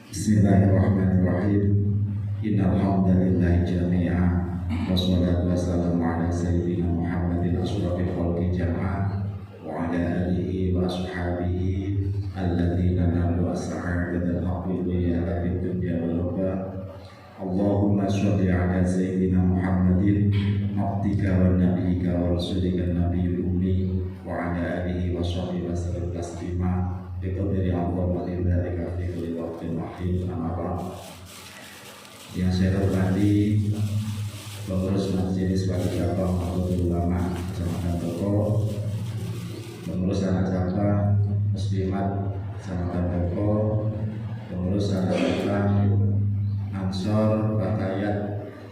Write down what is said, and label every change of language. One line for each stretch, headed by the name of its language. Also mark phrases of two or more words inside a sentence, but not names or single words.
Arabic: Bismillahirrahmanirrahim. إن الحمد لله جميعا والصلاة والسلام على سيدنا محمد أشرف الخلق جمعا وعلى آله وأصحابه الذين نالوا السعادة الحقية في الدنيا والأخرى. اللهم صل على سيدنا محمد عبدك ونبيك ورسولك النبي الأمي وعلى آله وصحبه وسلم تسليما. بقدر اللهم ذلك في كل وقت واحد أما بعد.
Indonesian: Yang saya hormati pengurus Majelis Wali Cabang Nahdlatul Ulama Kecamatan Toko, pengurus anak cabang Muslimat Kecamatan Toko, pengurus anak cabang Ansor Batayat,